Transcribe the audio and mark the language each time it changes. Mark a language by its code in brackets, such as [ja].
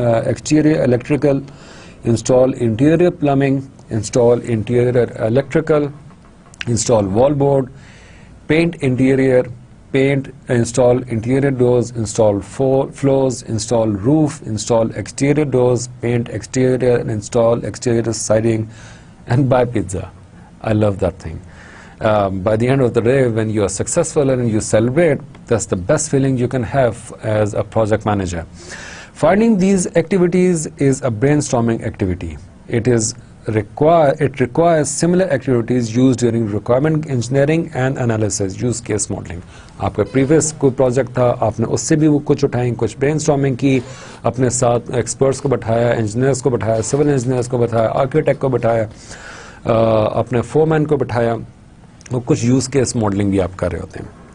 [en] Exterior electrical, install interior plumbing, install interior electrical, install wall board, paint interior, paint, install interior doors, install floors, install roof, install exterior doors, paint exterior, and install exterior siding, and buy pizza. I love that thing. By the end of the day, when you are successful and you celebrate, that's the best feeling you can have as a project manager. Finding these activities is a brainstorming activity. It requires similar activities used during requirement engineering and analysis, use case modeling. [hi] आपका previous कोई project था, आपने उससे भी वो कुछ उठाई, कुछ ब्रेनस्टॉर्मिंग की, अपने साथ एक्सपर्ट्स को बैठाया, इंजीनियर्स को बैठाया, सिविल इंजीनियर्स को बैठाया, आर्किटेक्ट को बैठाया, अपने फोरमैन को बैठाया, और कुछ यूज केस मॉडलिंग भी आप कर रहे होते हैं.